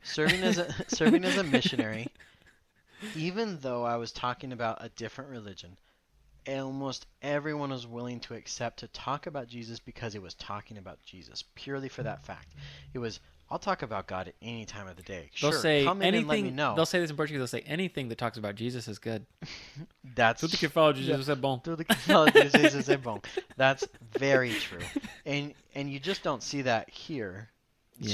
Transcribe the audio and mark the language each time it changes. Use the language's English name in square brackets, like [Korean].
[English] Serving as a missionary, even though I was talking about a different religion, almost everyone was willing to accept to talk about Jesus because it was talking about Jesus, purely for that fact. It was, I'll talk about God at any time of the day. They'll say come in and let me know. They'll say this in Portuguese. They'll say anything that talks about Jesus is good. That's [Portuguese] Tudo que fala de Jesus é bom. Tudo que fala de Jesus é bom. [English] That's very true, and you just don't see that here. Yeah.